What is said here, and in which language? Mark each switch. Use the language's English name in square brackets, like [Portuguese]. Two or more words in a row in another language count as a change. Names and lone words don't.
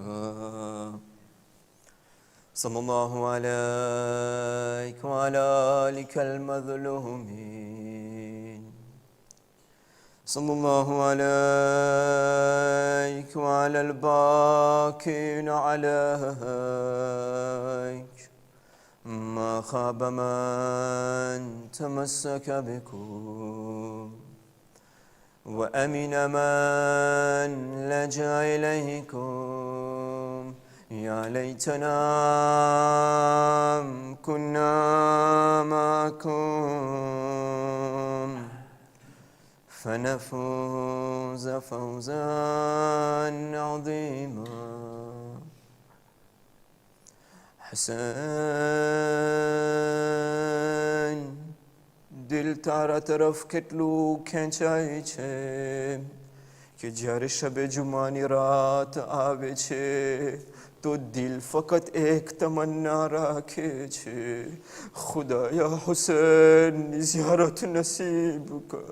[Arabic] صلى الله عليك وعلى آلك المظلومين، صلى الله عليك وعلى الباكين عليك, ما خاب من تمسك بكم وأمن من لجأ إليكم. يا ليتنا كنا معكم فنفوز فوزا عظيما. [Gujarati] حسین دل તારા તરફ કેટલું ખેંચાય છે કે જ્યારે શબે જુમાની રાત આવે છે તો દિલ ફકત એક તમન્ના રાખે છે, ખુદાયા હુસૈનની ઝિયારત નસીબ કર.